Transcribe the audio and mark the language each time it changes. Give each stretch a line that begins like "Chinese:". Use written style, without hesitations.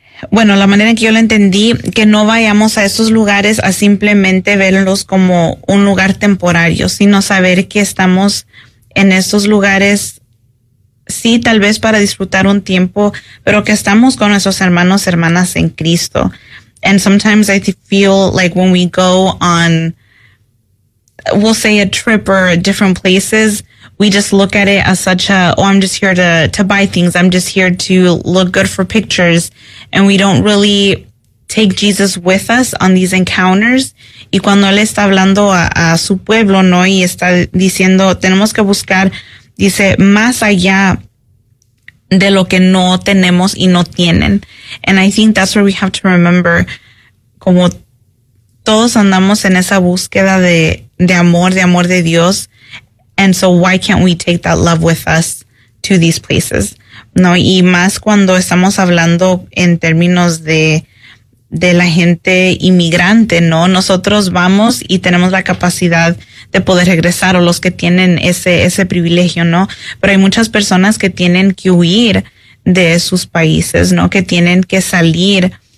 Spanish: bueno, la manera en que yo lo entendí, que no vayamos a esos lugares a simplemente verlos como un lugar temporario, sino saber que estamos en esos lugares, sí, tal vez para disfrutar un tiempo, pero que estamos con nuestros hermanos, hermanas en Cristo.
English: And sometimes I feel like when we go on, we'll say a trip or different places, we just look at it as such a, oh, I'm just here to buy things. I'm just here to look good for pictures. And we don't really take Jesus with us on these encounters.
Spanish: Y cuando él está hablando a su pueblo, ¿no?, y está diciendo, tenemos que buscar, dice, más allá de lo que no tenemos y no tienen.
English: And I think that's where we have to remember,
Spanish: como todos andamos en esa búsqueda de amor de Dios.
English: And so why can't we take that love with us to these places?
Spanish: No, y más cuando estamos hablando en términos de la gente inmigrante, ¿no? Nosotros vamos y tenemos la capacidad de poder regresar, o los que tienen ese privilegio, ¿no? Pero hay muchas personas que tienen que huir de sus países, ¿no?, que tienen que salir.